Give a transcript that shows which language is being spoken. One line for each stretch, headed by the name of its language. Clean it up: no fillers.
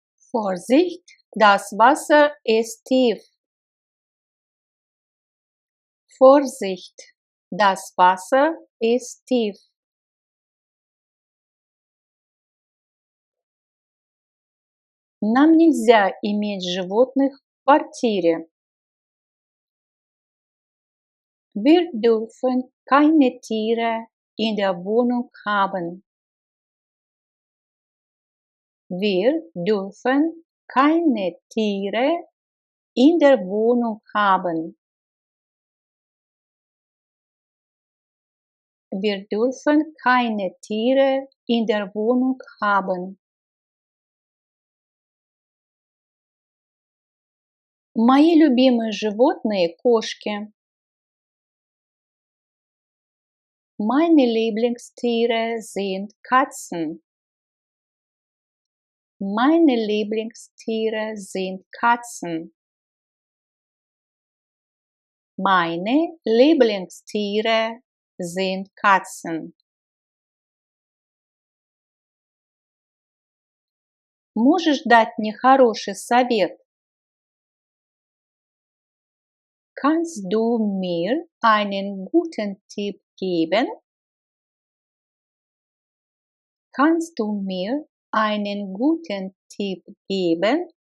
German: Vorsicht, das Wasser ist tief. Vorsicht, das Wasser ist tief.
Russian: Нам нельзя иметь животных в квартире.
German: Wir dürfen keine Tiere in der Wohnung haben. Wir dürfen keine Tiere in der Wohnung haben. Wir dürfen keine Tiere in der Wohnung haben.
Russian: Мои любимые животные – кошки.
German: Meine Lieblingstiere sind Katzen. Meine Lieblingstiere sind Katzen. Meine Lieblingstiere sind Katzen.
Russian: Можешь дать мне хороший совет?
German: Kannst du mir einen guten Tipp geben? Kannst du mir einen guten Tipp geben?